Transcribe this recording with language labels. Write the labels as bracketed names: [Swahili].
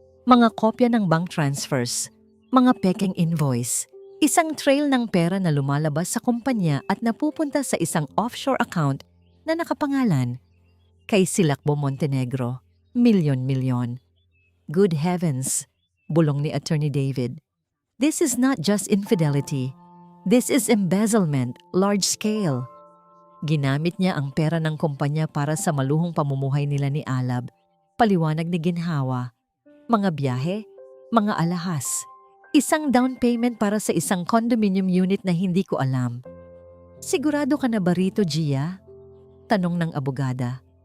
[Filipino] Mga kopya ng bank transfers, mga peking invoice, isang trail ng pera na lumalabas sa kumpanya at napupunta sa isang offshore account na nakapangalan kay Silakbo Montenegro. Milyon-milyon. [English] Good heavens, [Filipino] bulong ni Attorney David. [English] This is not just infidelity. This is embezzlement, large scale. [Filipino] Ginamit niya ang pera ng kumpanya para sa maluhong pamumuhay nila ni Alab. Paliwanag ni Ginhawa. Mga biyahe, mga alahas. Isang down payment para sa isang condominium unit na hindi ko alam. Sigurado ka na ba rito, Gia? Tanong ng abogada.